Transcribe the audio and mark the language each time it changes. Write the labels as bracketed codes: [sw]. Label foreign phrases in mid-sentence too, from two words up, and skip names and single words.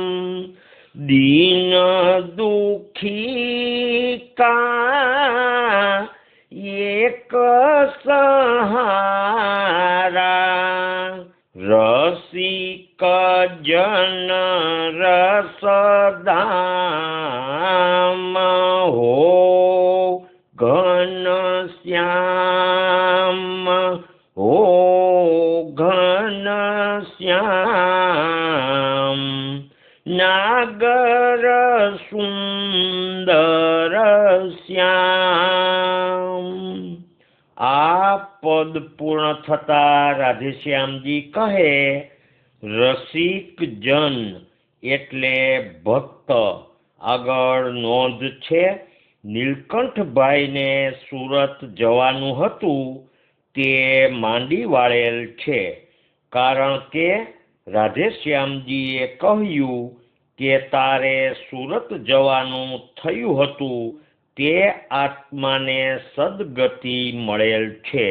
[hi] दीन दुखी का एक सहारा, रसिक जन रसधाम हो, घन श्याम हो, घन श्याम. नागर सुंदर श्याम. [gu] આ પદ પૂર્ણ થતા રાધેશ્યામજી કહે, રસિક જન એટલે ભક્ત. આગળ નોંધ છે, નીલકંઠભાઈને સુરત જવાનું હતું તે માંડી વાળેલ છે, કારણ કે રાધેશ્યામજીએ કહ્યું કે તારે સુરત જવાનું થયું હતું, તે આત્માને સદગતિ મળેલ છે.